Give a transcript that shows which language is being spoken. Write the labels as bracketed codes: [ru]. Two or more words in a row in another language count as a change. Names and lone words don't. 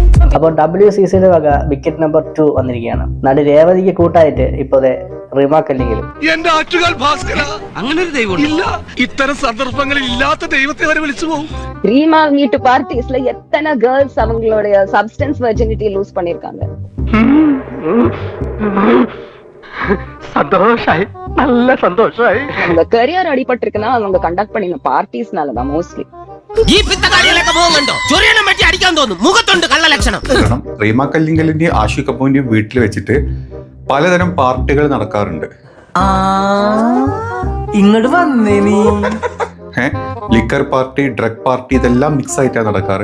[ml] അപ്പോൾ WCCയുടെ വക വിക്കറ്റ് നമ്പർ 2 വന്നിരിക്കുകയാണ്. നടി രേവതിക്ക് കൂട്ടായിട്ട് ഇപ്പോഴത്തെ റിമ കല്ലിങ്കലും. എന്റെ ആറ്റുകാൽ ഭാസ്കര, അങ്ങനെ ഒരു ദൈവം ഇല്ല. ഇത്തരം സന്ദർഭങ്ങളിൽ ഇല്ലാത്ത ദൈവത്തെ വരെ വിളിച്ചു പോകും. [ta] ரீமா வீட்டு பார்ட்டிஸ்ல எத்தனை கேர்ள்ஸ் அவங்களுடைய [en] substance virginity lose [ta] பண்ணிருக்காங்க. [ml] സന്തോഷായി, നല്ല സന്തോഷായി. [ta] அவங்க கரியர் அடிபட்டிருக்குன்னா அவங்க கண்டக்ட் பண்ணின பார்ட்டிஸ்னாலதான் மோஸ்ட்லி. [ml] ഈ പിത്തക്കാരികളൊക്കെ പോകുന്നുണ്ടോ? ചൊറിയണം വെട്ടി അടിക്കാൻ തോന്നും. മുഖത്തുണ്ട് കള്ള ലക്ഷണം. റീമ കല്ലിങ്കലിന്റെയും ആഷിഖ് കപൂറിന്റെയും വീട്ടിൽ വെച്ചിട്ട് പലതരം പാർട്ടികൾ നടക്കാറുണ്ട്. ഇങ്ങോട്ട് വന്നേ നീ. [en] liquor party, drug party, [ml] ഇതെല്ലാം മിക്സ് ആയിട്ടാണ് നടക്കാറ്.